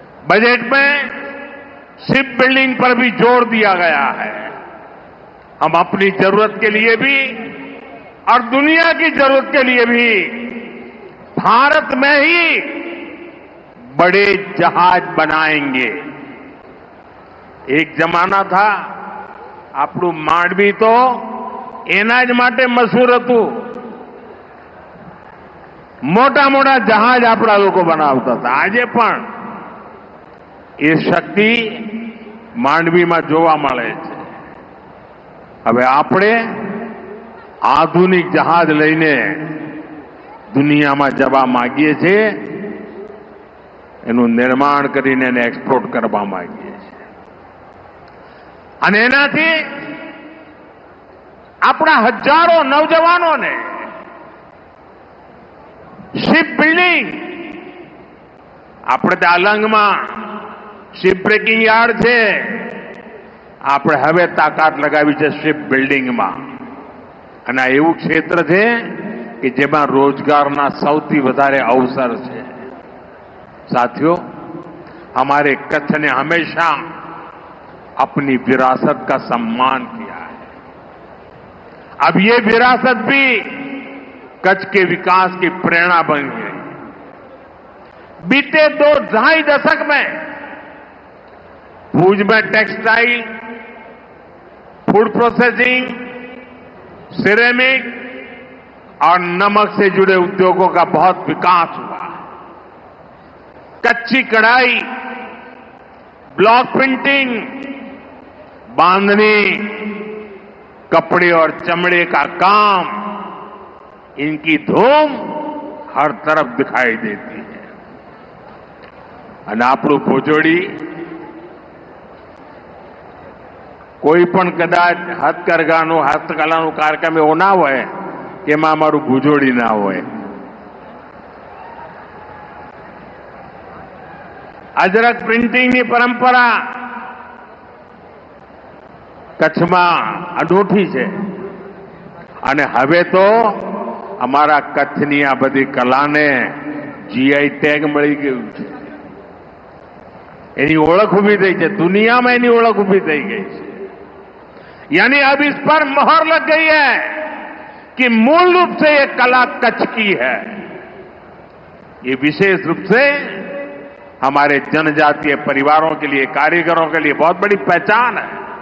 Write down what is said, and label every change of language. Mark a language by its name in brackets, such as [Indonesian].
[Hindi] Budget में ship building पर भी जोर दिया गया है। हम अपनी जरूरत के लिए भी और दुनिया की जरूरत के लिए भी भारत में ही बड़े जहाज बनाएंगे। एक जमाना था [Gujarati] આપણું માંડવી તો એના જ માટે મશહૂર હતું। મોટા મોટા જહાજ આપણા લોકો બનાવતા હતા। આજે પણ એ શક્તિ માંડવીમાં જોવા મળે છે। હવે આપણે આધુનિક જહાજ લઈને દુનિયામાં જવા માંગીએ છીએ, એનું નિર્માણ કરીને એને એક્સપોર્ટ કરવા માંગીએ છીએ અને એનાથી આપણા હજારો નવજવાનોને શિપ બિલ્ડિંગ, આપણે ત્યાં અલંગમાં શિપ બ્રેકિંગ યાર્ડ છે, આપણે હવે તાકાત લગાવી છે શિપ બિલ્ડિંગમાં અને આ એવું ક્ષેત્ર છે કે જેમાં રોજગારના સૌથી વધારે અવસર છે। [Hindi] साथियों, हमारे कच्छ ने हमेशा अपनी विरासत का सम्मान किया है। अब ये विरासत भी कच्छ के विकास की प्रेरणा बन गई। बीते 2-2.5 दशक में भुज में टेक्सटाइल, फूड प्रोसेसिंग, सिरेमिक और नमक से जुड़े उद्योगों का बहुत विकास हुआ। कच्ची कढ़ाई, ब्लॉक प्रिंटिंग, बांधनी, कपड़े और चमड़े का काम, इनकी धूम हर तरफ दिखाई देती है। [Gujarati] અને આપણું ભુજોડી કોઈ પણ કદાચ હથકરઘાનું હસ્તકલાનું કાર્યક્રમ એવો ના હોય કે એમાં અમારું ભુજોડી ના હોય। અજરક પ્રિન્ટિંગની પરંપરા કચ્છમાં અનોઠી છે અને હવે તો અમારા કચ્છની આ બધી કલાને જીઆઈ ટેગ મળી ગયું છે। એની ઓળખ ઊભી થઈ છે, દુનિયામાં એની ઓળખ ઊભી થઈ ગઈ છે। [Hindi] यानी अब इस पर मोहर लग गई है कि मूल रूप से ये कला कच्छ की है। ये विशेष रूप से हमारे जनजातीय परिवारों के लिए, कारीगरों के लिए बहुत बड़ी पहचान है।